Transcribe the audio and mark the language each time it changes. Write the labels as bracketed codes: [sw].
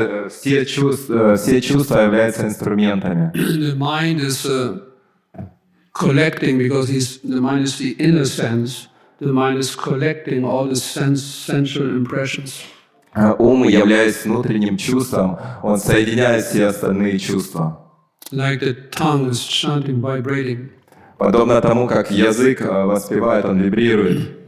[ru] Все чувства являются инструментами. [en] The mind is collecting, because the mind is the inner sense. The mind is collecting all the sensual impressions. [ru] Ум, являясь внутренним чувством, он соединяет все остальные чувства. [en] Like the tongue is chanting, vibrating [ru] Подобно тому, как язык воспевает, он вибрирует.